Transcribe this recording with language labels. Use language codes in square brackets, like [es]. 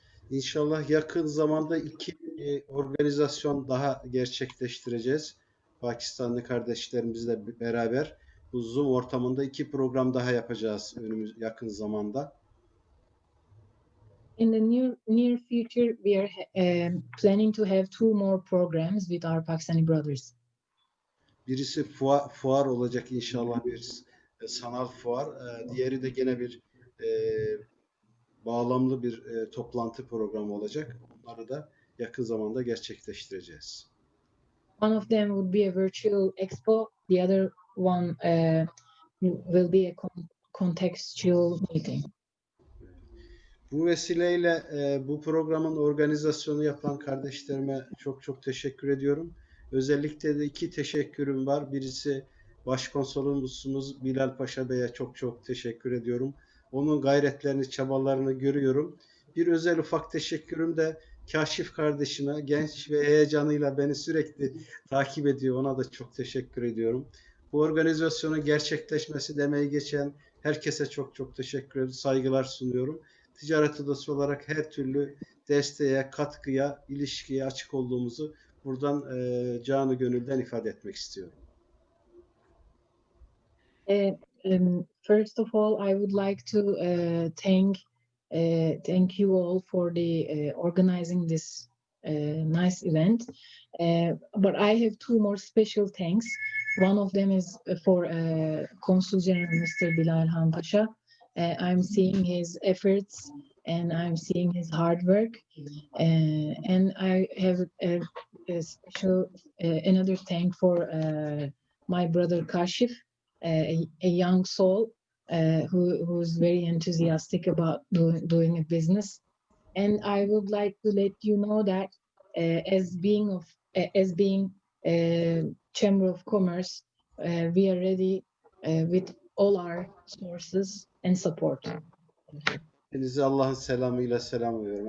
[tr] İnşallah yakın zamanda iki organizasyon daha gerçekleştireceğiz. Pakistanlı kardeşlerimizle beraber bu Zoom ortamında iki program daha yapacağız yakın zamanda. [en] In the near future, we are planning to have 2 more programs with our Pakistani brothers. [tr] Birisi fuar olacak inşallah, bir sanal fuar. Diğeri de gene bir bağlamlı bir toplantı programı olacak. Bunları da yakın zamanda gerçekleştireceğiz. [en] One of them would be a virtual expo. The other one will be a contextual meeting. [tr] Bu vesileyle bu programın organizasyonu yapan kardeşlerime çok çok teşekkür ediyorum. Özellikle de iki teşekkürüm var. Birisi Başkonsolosumuz Bilal Paşa Bey'e çok çok teşekkür ediyorum. Onun gayretlerini, çabalarını görüyorum. Bir özel ufak teşekkürüm de Kaşif kardeşime, genç ve heyecanıyla beni sürekli takip ediyor. Ona da çok teşekkür ediyorum. Bu organizasyonun gerçekleşmesi demeyi geçen herkese çok çok teşekkür ederim, saygılar sunuyorum. Ticaret Odası olarak her türlü desteğe, katkıya, ilişkiye açık olduğumuzu buradan canı gönülden ifade etmek istiyorum. [en] First of all, I would like to thank you all for the organizing this nice event. But I have 2 more special thanks. One of them is for Consul General Mr. Bilal Pasha. I'm seeing his efforts and I'm seeing his hard work. And I have a special another thank for my brother Kashif, a young soul who's very enthusiastic about doing a business. And I would like to let you know that as being Chamber of Commerce, we are ready with all our sources and support. [tr] Hepinize Allah'ın selamıyla selamlıyorum.